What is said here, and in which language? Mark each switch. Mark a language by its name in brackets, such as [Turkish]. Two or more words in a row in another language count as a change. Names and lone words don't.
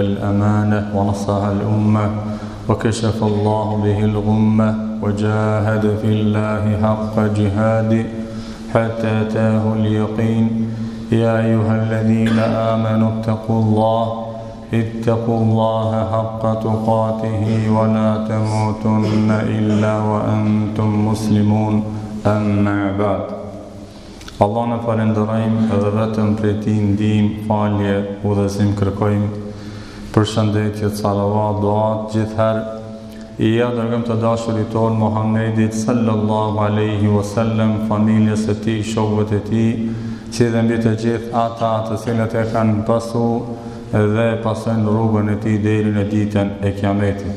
[Arabic] الأمانة ونصح الأمة وكشف الله به الغمة وجاهد في الله حق جهاده حتى أتاه اليقين يا أيها الذين آمنوا اتقوا الله حق تقاته ولا تموتن إلا وأنتم مسلمون أما بعد. [Albanian] Allah në falenderojmë edhe vetëm prej tij ndihmë, falje, udhëzim kërkojmë. Përshëndetje, salavat, duat gjithherë i dërgojmë të dashurit tonë Muhammedit [Arabic] صلى الله عليه وسلم, [Albanian] familjes së tij, shokëve të tij, si dhe mbi të gjithë ata të cilët e kanë pasur dhe pasojnë rrugën e tij deri në ditën e Kiametit.